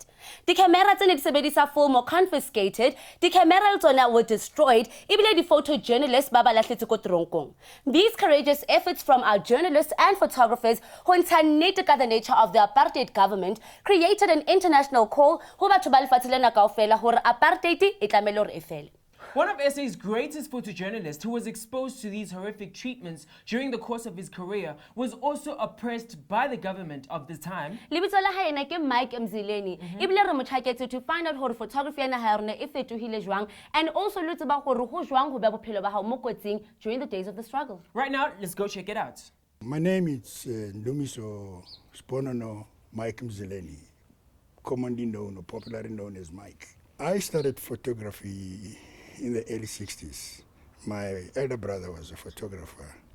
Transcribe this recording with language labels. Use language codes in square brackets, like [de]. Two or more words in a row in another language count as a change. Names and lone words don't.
[en] The cameras in its film were confiscated, the cameras were destroyed, even the photojournalists babalahletse. These courageous efforts from our journalists and photographers who incarnated the nature of the apartheid government created an international call [st] ho batho ba lefatsheng kaofela hore apartheid e tlamehile hore e fele. [en] One of SA's greatest photojournalists who was exposed to these horrific treatments during the course of his career was also oppressed by the government of the time. [st] Lebitso la hae ena ke Mike Mzileni. Ebile re mo tshaketse [en] to find out [st] hore photography ya naha ya rona e fetohile jwang, [en] and also [st] le tseba hore ho jwang ho ba bophelo ba hao mo kotsing [en] during the days of the struggle. Right now, let's go check it out. My name is Ndumiso Sponono Mike Mzileni, commonly known or popularly known as Mike. I started photography in the early 60s. My elder brother was a photographer.